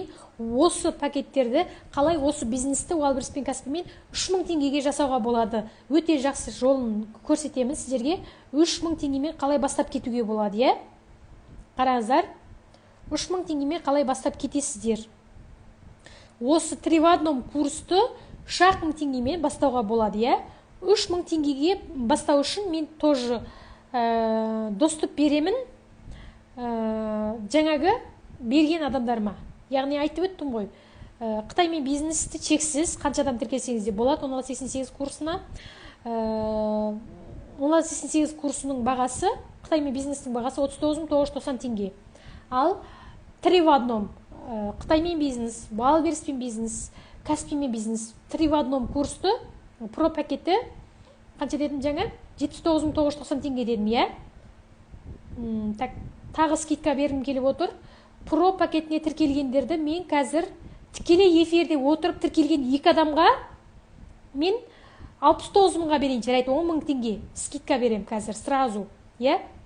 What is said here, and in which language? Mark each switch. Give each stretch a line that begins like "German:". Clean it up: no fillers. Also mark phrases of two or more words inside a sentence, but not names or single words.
Kazakh: Осы пакеттерді қалай осы бизнесті Wildberries пен Каспимен 3000 теңгеге жасауға болады. Өте жақсы жолын көрсетеміз сіздерге. 3000 теңгемен қалай бастап кетуге болады, иә? Қараңыздар, 3000 теңгемен қалай бастап кетесіздер. Осы
Russian: 3 в одном
Kazakh: курсты 3000 теңгемен бастауға болады, иә? 3000 теңгеге бастау үшін мен
Russian: тоже доступ
Kazakh: беремін жаңағы берген адамдарыма. Яғни айтып өттім ғой. Қытаймен бизнесті чексіз, қанша адам тіркелсеңіз де болады. 1688 курсына 1688 курсының бағасы, Қытаймен бизнестің бағасы 39.990 теңге. Ал
Russian: 3 в одном
Kazakh: Қытаймен бизнес, Wildberries бизнес, Каспимен бизнес
Russian: 3 в одном
Kazakh: курсты про пакеті қанша дедім жаңа? 79.990 теңге дедім, иә? Так, тағы скидка бергім келіп отыр. Про пакетіне тіркелгендерді мен қазір тікелей эфирде отырып тіркелген 2 адамға мен 69 мыңға берейін, жарайды, 10 мың теңге скидка берем қазір сразу, иә?